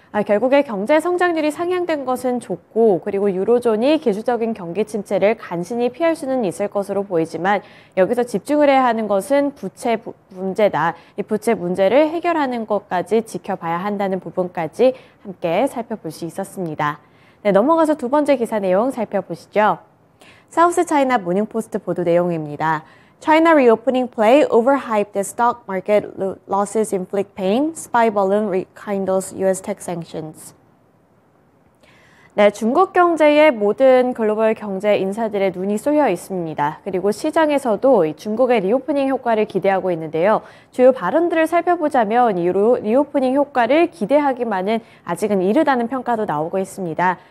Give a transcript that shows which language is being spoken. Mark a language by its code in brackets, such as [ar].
[ko] 결국에 경제 성장률이 상향된 것은 좋고 그리고 유로존이 기술적인 경기 침체를 간신히 피할 수는 있을 것으로 보이지만 여기서 집중을 해야 하는 것은 부채 문제다. 이 부채 문제를 해결하는 것까지 지켜봐야 한다는 부분까지 함께 살펴볼 수 있었습니다. 네, 넘어가서 두 번째 기사 내용 살펴보시죠. 사우스 차이나 모닝포스트 보도 내용입니다. [en] China reopening play overhyped as stock market losses inflict pain. Spy balloon rekindles U.S. tech sanctions. [ko] 네, 중국 경제의 모든 글로벌 경제 인사들의 눈이 쏠려 있습니다. 그리고 시장에서도 이 중국의 리오프닝 효과를 기대하고 있는데요. 주요 발언들을 살펴보자면 이 리오프닝 효과를 기대하기만은 아직은 이르다는 평가도 나오고 있습니다.